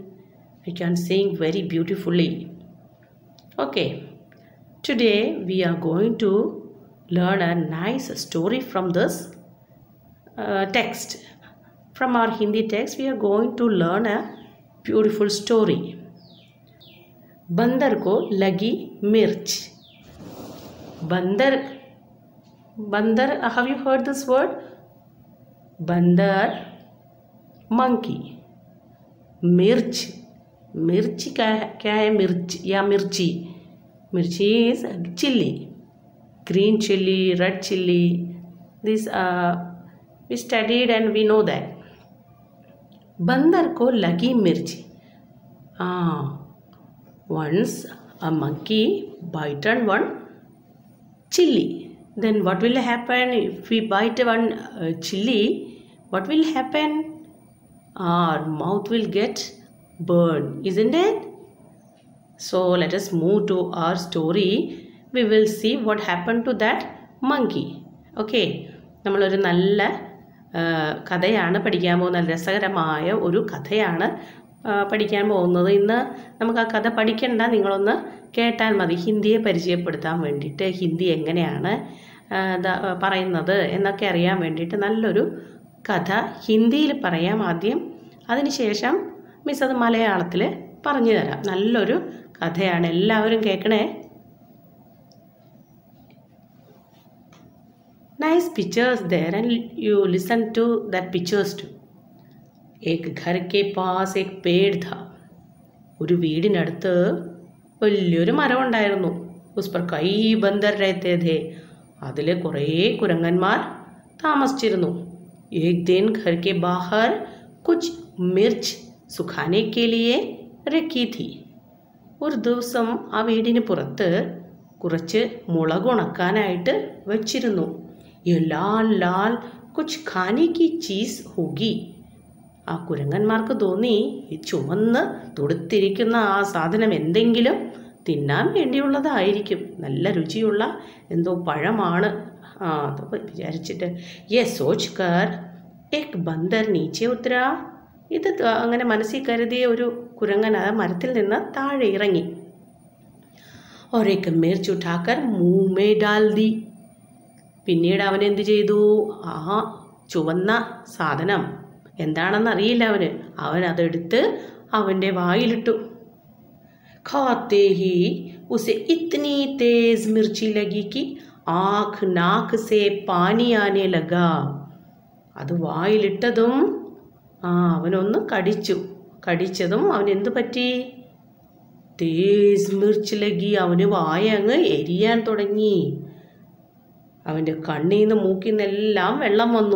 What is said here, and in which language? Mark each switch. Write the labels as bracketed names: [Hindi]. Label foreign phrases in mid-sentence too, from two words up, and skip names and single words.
[English] We can sing very beautifully. Okay. Today we are going to learn a nice story from this text. From our Hindi text, we are going to learn a beautiful story. [Hindi] बंदर को लगी मिर्च. बंदर, [English] have you heard this word? बंदर, monkey. [Hindi] मिर्च क्या है? मिर्च या मिर्ची. [English] Mirchi is chili, green chili, red chili. This we studied and we know that. [Hindi] बंदर को लगी मिर्ची. [English] Once a monkey bited one chili. Then what will happen if we bite one chili? What will happen? Our mouth will get burned, isn't it? So let us move to our story. We will see what happened to that monkey. Okay. [Malayalam] നമ്മളൊരു നല്ല കഥയാണ് പഠിക്കാൻ പോകുന്നത്. രസകരമായ ഒരു കഥയാണ് പഠിക്കാൻ പോകുന്നത്. ഇന്ന് നമുക്ക് ആ കഥ പഠിക്കണ്ട, നിങ്ങളൊന്ന് കേട്ടാൽ മതി. ഹിന്ദിയെ പരിചയപ്പെടുത്താൻ വേണ്ടിയിട്ട്, ഹിന്ദി എങ്ങനെയാണ് പറയുന്നത് എന്നൊക്കെ അറിയാൻ വേണ്ടിയിട്ട് നല്ലൊരു കഥ ഹിന്ദിയിൽ പറയാം ആദ്യം. അതിനുശേഷം മിസ് അത് മലയാളത്തിൽ പറഞ്ഞു തരാം. നല്ലൊരു കഥയാണ്, എല്ലാവരും കേൾക്കണേ. [English] Nice pictures there and you listen to that pictures too. [Hindi] एक घर के पास एक पेड़ था. [Malayalam] ഒരു വീടിനടുത്ത് വലിയൊരു മരം ഉണ്ടായിരുന്നു. [Hindi] उस पर कई बंदर रहते थे. [Malayalam] അതിലെ കുറേ കുരങ്ങന്മാർ താമസിച്ചിരുന്നു. [Hindi] एक दिन घर के बाहर कुछ मिर्च सुखाने के लिए रखी थी. [Malayalam] ഒരു ദിവസം ആ വീടിന് പുറത്ത് കുറച്ച് മുളക് ഉണക്കാനായിട്ട് വെച്ചിരുന്നു. [Hindi] ये लाल लाल कुछ खाने की चीज़ होगी. [Malayalam] ആ കുരങ്ങന്മാർക്ക് തോന്നി ഈ ചുവന്ന് തുടുത്തിരിക്കുന്ന ആ സാധനം എന്തെങ്കിലും തിന്നാൻ വേണ്ടിയുള്ളതായിരിക്കും, നല്ല രുചിയുള്ള എന്തോ പഴമാണ്. അത് വിചാരിച്ചിട്ട് [Hindi] ये सोच कर एक बंदर नीचे उतरा. [Malayalam] ഇത് അങ്ങനെ മനസ്സിൽ കരുതിയ ഒരു കുരങ്ങൻ ആ മരത്തിൽ നിന്ന് താഴെ ഇറങ്ങി. [Hindi] और एक मिर्च उठाकर मुंह में डाल दी. [Malayalam] പിന്നീട് അവൻ എന്ത് ചെയ്തു? ആ ചുവന്ന സാധനം എന്താണെന്ന് അറിയില്ല അവൻ അതെടുത്ത് അവൻ്റെ വായിലിട്ടു. [Hindi] खाते ही उसे इतनी तेज मिर्ची लगी कि आँख नाक से पानी आने लगा. [Malayalam] അത് വായിലിട്ടതും അവനൊന്ന് കടിച്ചതും അവൻ എന്ത് പറ്റി? [Hindi] तेज़ मिर्च लगी. [Malayalam] അവന് വായ അങ്ങ് എരിയാൻ തുടങ്ങി. അവൻ്റെ കണ്ണിൽ നിന്ന് മൂക്കിൽ നിന്നെല്ലാം വെള്ളം വന്നു.